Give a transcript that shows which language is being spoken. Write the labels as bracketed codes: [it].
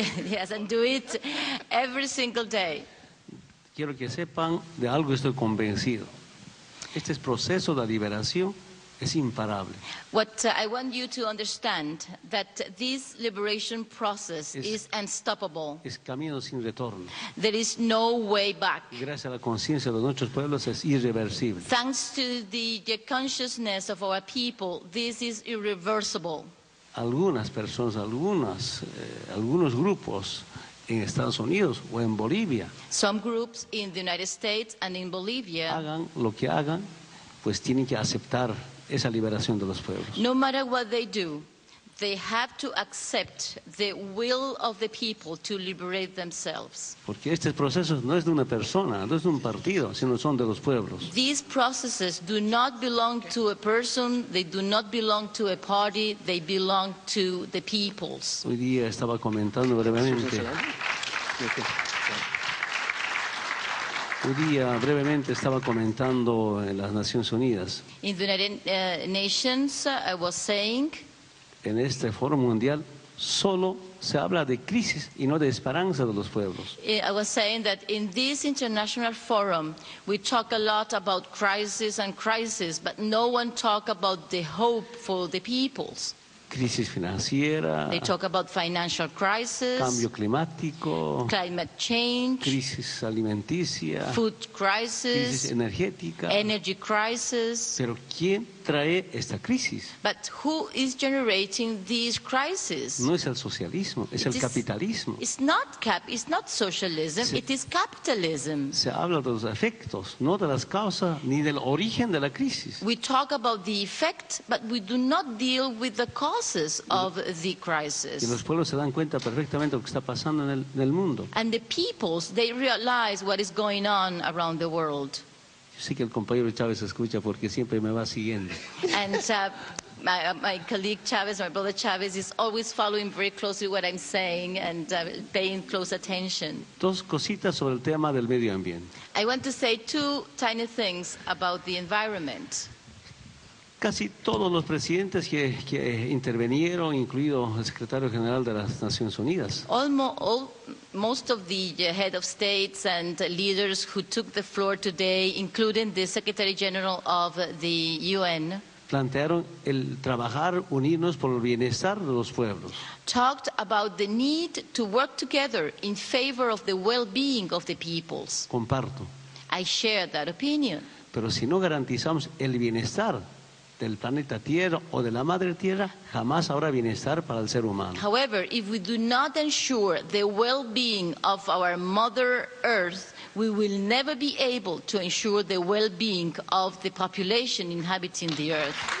[en] Yes, and do it every single day. [es] Quiero que sepan de algo estoy convencido. Este proceso de liberación es imparable. [en] What I want you to understand that this liberation process is unstoppable. [es] Es camino sin retorno. [en] There is no way back. [es] Y gracias a la conciencia de nuestros pueblos es irreversible. [en] Thanks to the consciousness of our people, this is irreversible. [es] Algunas personas, algunos grupos en Estados Unidos o en Bolivia. [en] Some groups in the United States and in Bolivia. [es] Hagan lo que hagan, pues tienen que aceptar esa liberación de los pueblos. [en] No matter what they do, they have to accept the will of the people to liberate themselves. [es] Porque este proceso no es de una persona, no es de un partido, sino son de los pueblos. [en] These processes do not belong to a person, they do not belong to a party, they belong to the peoples. [es] Hoy día estaba comentando brevemente Un día brevemente estaba comentando en las Naciones Unidas. [en] In the United Nations, I was saying, [es] en este foro mundial solo se habla de crisis y no de esperanza de los pueblos. [en] I was saying that in this international forum, we talk a lot about crisis and crisis, but no one talk about the hope for the peoples. [es] Crisis financiera, [en] they talk about financial crisis, [es] cambio climático, [en] climate change, [es] crisis alimenticia, [en] food crisis, [es] energética, [en] energy crisis. [es] Pero ¿quién trae esta crisis? [en] But who is generating these crises? [es] No es el socialismo, es el capitalismo. [en] It's not socialism, it is capitalism. [es] Se habla de los efectos, no de las causas ni del origen de la crisis. [en] We talk about the effect, but we do not deal with the cause of the crisis. [es] Y los pueblos se dan cuenta perfectamente de lo que está pasando en el mundo. [en] And the peoples, they realize what is going on around the world. [es] Yo sé que el compañero Chávez escucha porque siempre me va siguiendo. [en] And my colleague Chávez, my brother Chávez, is always following very closely what I'm saying and paying close attention. [es] Dos cositas sobre el tema del medio ambiente. [en] I want to say two tiny things about the environment. [es] Casi todos los presidentes que intervinieron, incluido el secretario general de las Naciones Unidas, [en] most of the head of states and leaders who took the floor today, including the Secretary General of the UN, [es] plantearon el trabajar, unirnos por el bienestar de los pueblos. [en] Talked about the need to work together in favor of the well-being of the peoples. [es] Comparto. [en] I share that opinion. [es] Pero si no garantizamos el bienestar del planeta Tierra o de la Madre Tierra, jamás habrá bienestar para el ser humano. [en] However, if we do not ensure the well-being of our Mother Earth, we will never be able to ensure the well-being of the population inhabiting the Earth.